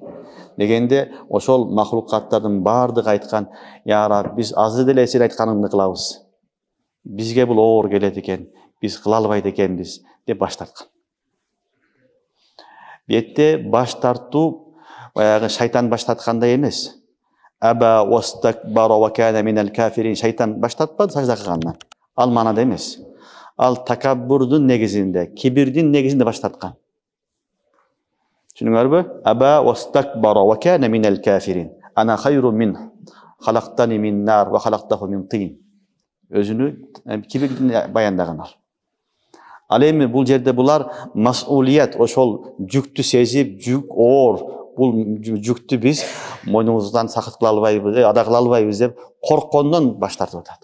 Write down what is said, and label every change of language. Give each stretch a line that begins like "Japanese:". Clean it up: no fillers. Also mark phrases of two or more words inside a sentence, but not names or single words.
Kyrgyz: Дегенде, ошол махлукаттардын бардыгы айткан,
Arabic: يا رب,
Kyrgyz: биз азыр деле сен айтканыңды кылабыз. Бизге бул оор келет экен, биз кыла албайт экенбиз деп баш тарткан. Бетте баш тартуу баягы шайтан баш тарткандай эмес.
Arabic: أبى واستكبر وكان من الكافرين.
Kyrgyz: Шайтан баш тартпады сажда кылгандан. Ал манада эмес. Ал такаббурдун негизинде, кибирдин негизинде баш тарткан.
Arabic: Түшүнүңөрбү? أبى واستكبر وكان من الكافرين. أنا خير منه خلقتني من نار وخلقته من طين.
Kyrgyz: Өзүнү кибирдин баяндаган ал. Ал эми бул жерде булар мас'улият, ошол жүктү сезип, жүк оор, бул жүктү биз мойнубуздан сакыт кыла албайбыз, ада кыла албайбыз деп корккондон баш тартып атат.